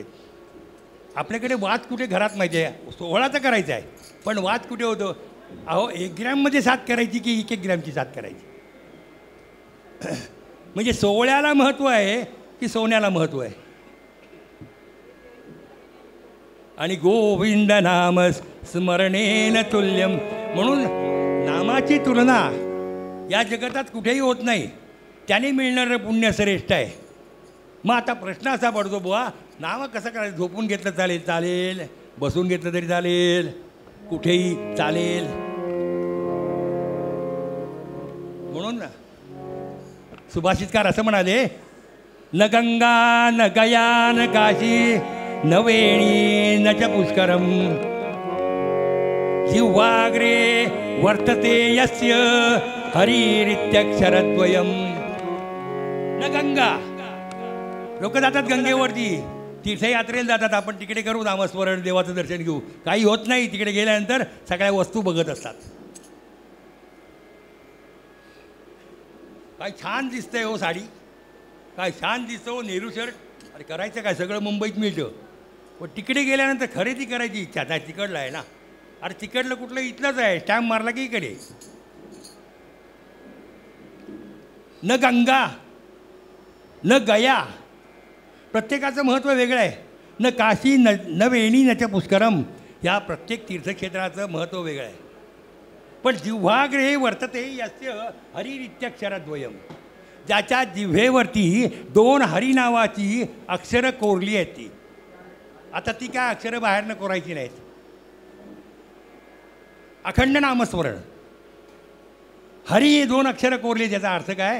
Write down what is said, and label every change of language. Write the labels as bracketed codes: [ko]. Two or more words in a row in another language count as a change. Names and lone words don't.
[mr] आपल्याकडे वाद कुठे घरात माहिती आहे, 16चं करायचं आहे, पण वाद कुठे होतो? अहो 1 ग्रॅममध्ये 7 करायची की 1 ग्रॅमची 7 करायची. म्हणजे सोहळ्याला महत्त्व आहे की सोन्याला महत्त्व आहे. [sa] आणि गोविंद नाम स्मरणेन तुल्यम. [mr] म्हणून नामाची तुलना या जगतात कुठेही होत नाही. त्याने मिळणारं पुण्य श्रेष्ठ आहे. मग आता प्रश्न असा पडतो, बुवा नाम कसं करायचं? झोपून घेतलं चालेल, चालेल. बसून घेतलं तरी चालेल, कुठेही चालेल. म्हणून सुभाषितकार असं म्हणाले, [sa] न गंगा न गया न काशी न वेणी न च पुष्करम. जिह्वाग्रे वर्तते यस्य हरिरित्यक्षरद्वयम. न गंगा. [mr] लोक जातात गंगेवरती, तीर्थयात्रेला जातात. आपण तिकडे करू नामस्मरण, देवाचं दर्शन घेऊ. काही होत नाही. तिकडे गेल्यानंतर सगळ्या वस्तू बघत असतात. काय छान दिसतंय हो साडी, काय छान दिसतो नेहरू शर्ट. अरे करायचं काय, सगळं मुंबईत मिळतं, पण तिकडे गेल्यानंतर खरेदी करायची इच्छा नाही. तिकडलं आहे ना, अरे तिकडलं कुठलं इथलंच आहे, स्टॅम्प मारला की इकडे. [sa] न गंगा न गया, [mr] प्रत्येकाचं महत्त्व वेगळं आहे. [sa] न काशी न वेणी न च पुष्करम, [mr] या प्रत्येक तीर्थक्षेत्राचं महत्त्व वेगळं आहे. [sa] पण जिव्हाग्रहे वर्तते यस्य हरिरित्यक्षरद्वयम, [mr] ज्याच्या जिव्हेवरती 2 हरी नावाची अक्षरं कोरली आहेत ती. आता ती काय अक्षरं बाहेरनं कोरायची नाहीत, अखंड नामस्मरण. हरी हे 2 अक्षरं कोरली, त्याचा अर्थ काय?